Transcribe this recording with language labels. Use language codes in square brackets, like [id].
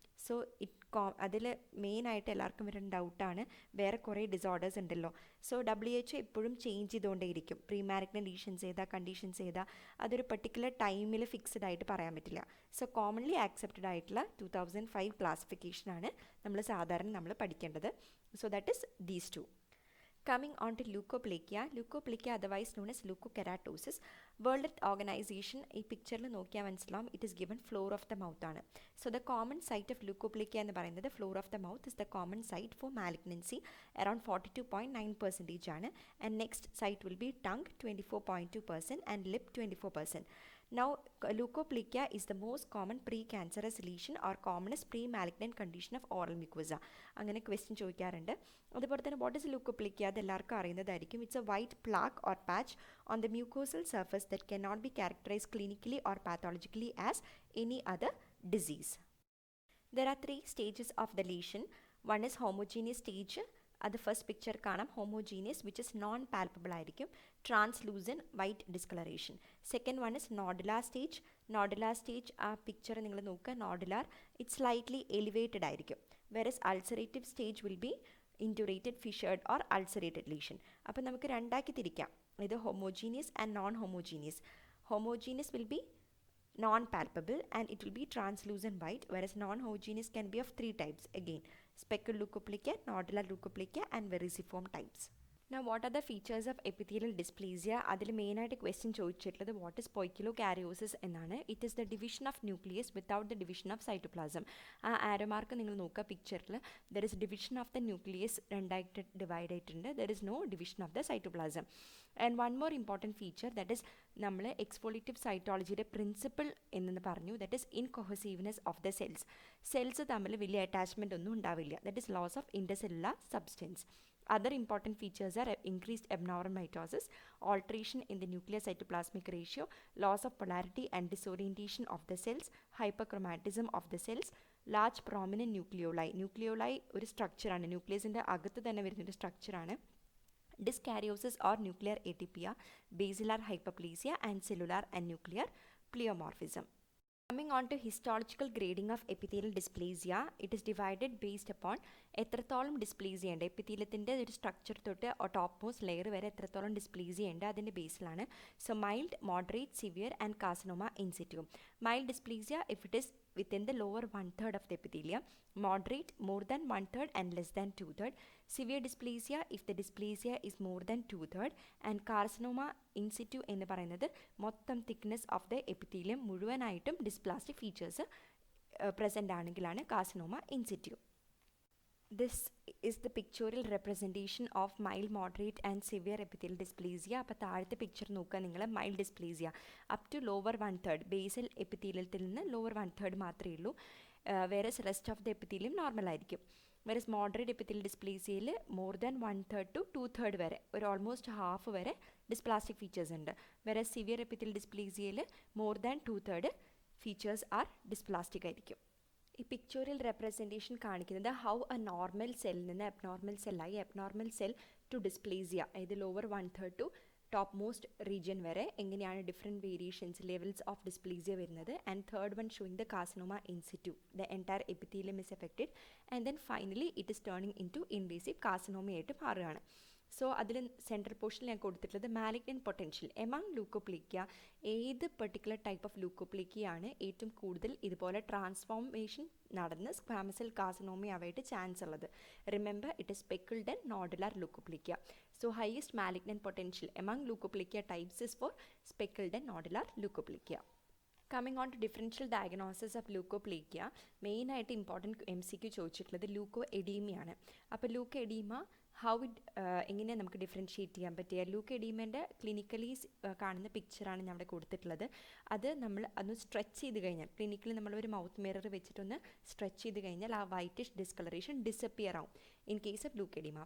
[ml] So അതിൽ മെയിനായിട്ട് എല്ലാവർക്കും വരുന്ന ഡൗട്ടാണ്, വേറെ കുറേ ഡിസോർഡേഴ്സ് ഉണ്ടല്ലോ. സോ WHO എപ്പോഴും ചേഞ്ച് ചെയ്തുകൊണ്ടേയിരിക്കും. [en] pre malignant lesions [ml] ഏതാ, കണ്ടീഷൻസ് ഏതാ, അതൊരു പർട്ടിക്കുലർ ടൈമിൽ ഫിക്സ്ഡ് ആയിട്ട് പറയാൻ പറ്റില്ല. സോ കോമൺലി ആക്സെപ്റ്റഡ് ആയിട്ടുള്ള 2005 ക്ലാസിഫിക്കേഷനാണ് നമ്മൾ പഠിക്കേണ്ടത്. [en] So that is these two. Coming on to leukoplekia, otherwise known as leukokeratosis. [ml] World Health Organization ഈ പിക്ചറിൽ നോക്കിയാൽ മനസ്സിലാവും, [en] it is given floor of the mouth [ml] ആണ്. [en] so the common site of leukoplekia [ml] എന്ന് പറയുന്നത് [en] Floor of the mouth is the common site for malignancy, around 42.9% ആണ്. And next site will be tongue 24.2% and lip 24%. Now, leukoplekia is the most common pre-cancerous lesion or commonest pre-malignant condition of oral mucosa. [ml] അങ്ങനെ question ചോദിക്കാറുണ്ട്. അതുപോലെ തന്നെ what is leukoplekia, അത് എല്ലാവർക്കും അറിയുന്നതായിരിക്കും. [en] It's a white plaque or patch on the mucosal surface that cannot be characterized clinically or pathologically as any other disease. There are 3 stages of the lesion. One is homogeneous stage. [ml] അത് first picture കാണാം, [en] homogeneous which is non palpable [ml] ആയിരിക്കും, translucent white discolouration. [en] Second one is nodular stage. Nodular stage [ml] ആ picture നിങ്ങൾ നോക്കുക, [en] Nodular it's slightly elevated ആയിരിക്കും. Whereas ulcerative stage will be indurated, fissured or ulcerated lesion. [ml] അപ്പോൾ നമുക്ക് രണ്ടാക്കി തിരിക്കാം, ഇത് homogeneous and non homogeneous. [en] Homogeneous will be non-palpable and it will be translucent white, whereas non-homogeneous can be of 3 types again: speckled leukoplekia, nodular leukoplekia and vericiform types. Now what are the features of epithelial dysplasia? [ml] അതിൽ മെയിനായിട്ട് question ചോദിച്ചിട്ടുള്ളത് [en] what is poikilokaryosis [ml] എന്നാണ്. [en] It is the division of nucleus without the division of cytoplasm. [ml] ആ arrow mark നിങ്ങൾ നോക്കുക പിക്ചറിൽ, [en] there is division of the nucleus, [ml] രണ്ടായിട്ട് divide ആയിട്ടുണ്ട്. [en] There is no division of the cytoplasm. And one more important feature, that is [ml] നമ്മൾ exfoliative സൈറ്റോളജിയുടെ principle എന്ന് പറഞ്ഞു, [en] that is incohesiveness of the cells [ml] തമ്മിൽ വലിയ അറ്റാച്ച്മെൻ്റ് ഒന്നും ഉണ്ടാവില്ല. [en] That is loss of intercellular substance. Other important features are increased abnormal mitosis, alteration in the nuclear cytoplasmic ratio, loss of polarity and disorientation of the cells, hyperchromatism of the cells, large prominent nucleoli. [ml] Nucleoli ഒരു സ്ട്രക്ചറാണ്, ന്യൂക്ലിയസിൻ്റെ അകത്ത് തന്നെ വരുന്നൊരു സ്ട്രക്ചറാണ്. [en] Dyskaryosis or nuclear atypia, basilar hyperplasia and cellular and nuclear pleomorphism. Coming on to histological grading of epithelial dysplasia, it is divided based upon [ml] എത്രത്തോളം dysplasia ഉണ്ട്, എപ്പിത്തീലിയത്തിൻ്റെ ഒരു structure തൊട്ട് top most layer വരെ എത്രത്തോളം ഡിസ്പ്ലേസിയ ഉണ്ട് അതിൻ്റെ ബേസിലാണ്. [en] So mild, moderate, severe and carcinoma in situ. Mild dysplasia if it is within the lower 1/3 of the epithelium, moderate more than 1/3 and less than 2/3, severe dysplasia if the dysplasia is more than 2/3, and carcinoma in situ [ml] എന്ന് പറയുന്നത് [en] മൊത്തം thickness of the epithelium മുഴുവനായിട്ടും dysplastic features present ആണെങ്കിലാണ് carcinoma in situ. This is the pictorial representation of mild, moderate and severe epithelial dysplasia. [ml] അപ്പോൾ താഴത്തെ picture നോക്കുക നിങ്ങൾ, mild dysplasia up to lower 1/3, basal എപ്പിത്തീലിയത്തിൽ നിന്ന് lower 1/3 മാത്രമേ ഉള്ളൂ. Whereas [en] rest of the epithelium [ml] normal ആയിരിക്കും. Whereas moderate epithelial ഡിസ്പ്ലേസിയയിൽ more than 1/3 to 2/3 വരെ, ഒരു ഓൾമോസ്റ്റ് ഹാഫ് വരെ ഡിസ്പ്ലാസ്റ്റിക് ഫീച്ചേഴ്സ് ഉണ്ട്. [en] Whereas severe epithelial ഡിസ്പ്ലേസിയയിൽ more than 2/3 features are dysplastic ആയിരിക്കും. [ml] ഈ പിക്ചോറിയൽ റെപ്രസെൻറ്റേഷൻ കാണിക്കുന്നത് ഹൗ എ നോർമൽ സെല്ലിൽ നിന്ന് abnormal സെല്ലായി, abnormal cell to dysplasia, അതായത് lower 1/3 to top most region വരെ എങ്ങനെയാണ് different variations levels of dysplasia വരുന്നത്. [en] And third one showing the carcinoma in situ, the entire epithelium is affected. And then finally it is turning in to invasive [ml] കാർസിനോമയായിട്ട് മാറുകയാണ്. So അതിൽ central പോർഷനിൽ ഞാൻ കൊടുത്തിട്ടുള്ളത് malignant potential among ലൂക്കോപ്ലേക്കിയ. ഏത് particular type of ലൂക്കോപ്ലേക്കിയാണ് ഏറ്റവും കൂടുതൽ ഇതുപോലെ ട്രാൻസ്ഫോർമേഷൻ നടന്ന് സ്ക്വാമസ് സെൽ കാർസിനോമയാവായിട്ട് ചാൻസ് ഉള്ളത്? [en] Remember, it is speckled and nodular leukoplakia. So highest malignant potential among leukoplekia types is for speckled and nodular leukoplekia. Coming on to differential diagnosis of leukoplekia, [ml] main ആയിട്ട് important MCQ ചോദിച്ചിട്ടുള്ളത് ലൂക്കോ എഡീമയാണ്. അപ്പോൾ Luko oedema എങ്ങനെയാണ് നമുക്ക് differentiate ചെയ്യാൻ പറ്റുക? Luko എഡീമേൻ്റെ clinically കാണുന്ന പിക്ചറാണ് ഞാൻ അവിടെ കൊടുത്തിട്ടുള്ളത്. അത് നമ്മൾ ഒന്ന് സ്ട്രെച്ച് ചെയ്ത് കഴിഞ്ഞാൽ, ക്ലിനിക്കലി നമ്മളൊരു മൗത്ത് മിറർ വെച്ചിട്ടൊന്ന് സ്ട്രെച്ച് ചെയ്ത് കഴിഞ്ഞാൽ ആ വൈറ്റിഷ് ഡിസ്കളറേഷൻ ഡിസപ്പിയർ ആവും ഇൻ കേസ് ഓഫ് ലൂക്കോഡീമ.